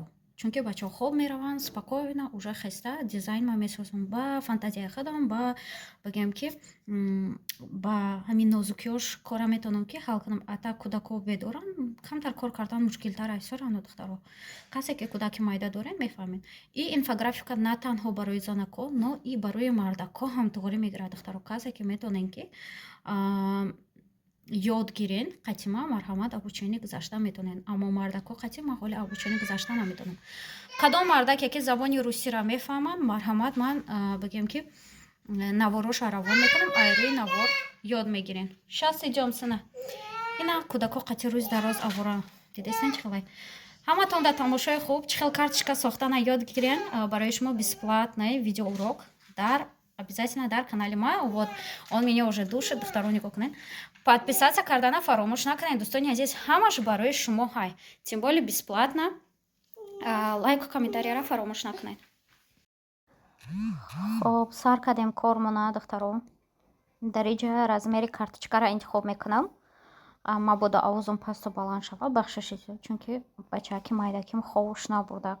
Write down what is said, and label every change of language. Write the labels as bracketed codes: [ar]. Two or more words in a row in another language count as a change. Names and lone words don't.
[tg] Чунки бачаҳо хоб мераванд, [ru] спокойно уже [tg] хеста дизайнма месозам ба фантазияи худам, ба бигем ки ба ҳамин нозукиёш кора метавонам ки ҳал кунам. А так кӯдако bedorанд, камтар кор кардан мушкилтар айсаранд духтаро. Касе ки кӯдаки майда доред мефаҳмед. И инфографика на танҳо барои занакон, [ru] но и [tg] барои мардакон ҳам туғри мегирад духтаро. Касе ки метавонен ки ёд гирен, қати ман марҳамат обученӣ гузашта метавонен. Аммо мардако қати ман ҳоли обученӣ гузашта наметавонам. Кадом мардаке ки забони русиро мефаҳмад, марҳамат ман бигем ки навороша равон мекунам, айрӯи навор ёд мегирен. Шасти ҷомсина. Ина кӯдако қати рӯз дароз авора дидестен чихелай. Ҳаматон дар тамошои хуб чихел карточка сохтана ёд гирен барои шумо [ru] бесплатный видеоурок [tg] дар обязательно дар канали ман. [ru] Вот он меня уже душит, [tg] духтаро нигоҳ кунед. Подписаться кардана фаромӯш накунед дӯстони азиз, ҳамаш барои шумо ҳай. [ru] Тем более бесплатно. [tg] Лайку комментарияро фаромӯш накунед. Хоб, сар кардем кормона духтаро. Дар инҷа размери карточкаро интихоб мекунам. Мабода овозум пасту баланд шавад, бахшишед, чунки бачаки майдаким ховуш набурдак.